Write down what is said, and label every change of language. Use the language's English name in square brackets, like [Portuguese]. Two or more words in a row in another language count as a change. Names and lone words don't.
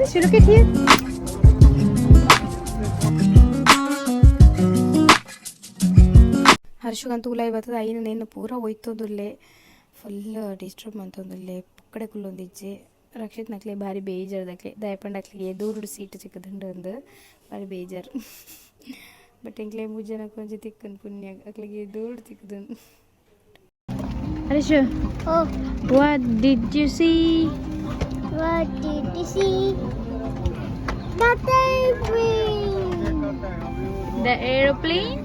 [English] Look at here. [Tulu] ಹರ್ಷಗಂತೂ ಉಲಾಯಿ ಬರ್ತದೆ ಐನ ನೇನು ಪೂರ ಒಯ್ತೋದುಲ್ಲೆ [English] full disturb [Tulu] ಮಂತೊಂದುಲ್ಲೆ ಪುಕ್ಕಡೆ ಕುಲ್ಲೊಂದಿಜ್ಜೆ ರಕ್ಷಿತ್ ನಕ್ಲೆ ಭಾರಿ ಬೇಜಾರ್ದಕ್ಲೆ ದಯಪಂಡಕ್ಲಿಗೆ ದೂರುಡು ಸೀಟ್ ಸಿಕ್ಕದುಂಡು ಅಂದು ಭಾರಿ ಬೇಜಾರು ಬಟ್ ಎಂಕ್ಲೆ ಮುಜ್ಜನ ಕೊಂಚ ತಿಕ್ಕನ್ ಪುಣ್ಯ ಅಕ್ಲಿಗೆ ದೂರುಡು ತಿಕ್ಕದುಂಡು. [English] Arisha, Oh, what did you see? what did you see? The airplane. The aeroplane?